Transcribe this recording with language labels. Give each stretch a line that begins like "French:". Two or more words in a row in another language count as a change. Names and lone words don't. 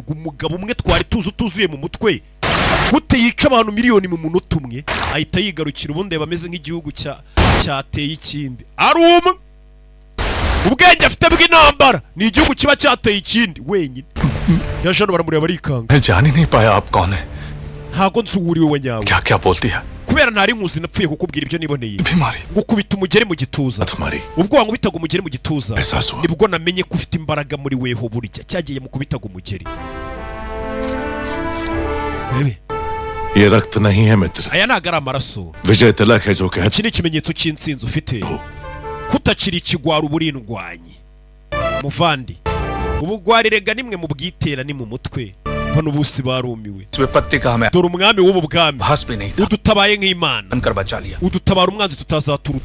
Kinyarwanda: Umugabo umwe twari tuzuye mu mutwe gute yica abantu miliyoni mu munota umwe, ahita yigarukira. Ubundi bameze nk'igihugu cyateye ikindi. Ari umwe ubwenge afite bw'intambara, ni igihugu kiba cyateye ikindi wenyine. Yajano baramureba barikanga.
Hindi: मैं जान ही नहीं पाया आप कौन है.
Kinyarwanda: Ntago nsuburiwe we nyawe.
Hindi: क्या क्या बोलती है.
Kinyarwanda: Kubera ntari nkuzi napfuye kukubwira ibyo niboneye. Gukubita umugeri mu gituza. Ubwo wankubitaga umugeri mu gituza, nibwo namenye ko ufite imbaraga muri weho burya. Cyagiye mu kubitaga umugeri. Bebe.
Hindi: ये रक्त नहीं है मित्र.
Kinyarwanda: Aya ntago ari amaraso.
Hindi: विजय तिलक है जो कहता.
Kinyarwanda: Iki ni ikimenyetso cy'intsinzi ufite. Kutakiri ikigwara uburindwanyi. Muvandi. Ubugwari rega nimwe mu bwitera ni mu mutwe. Bano bose barumiwe. Dore umwami w'ubu bwami udutabaye nk'Imana, udutabara umwanzi tutazaturutse.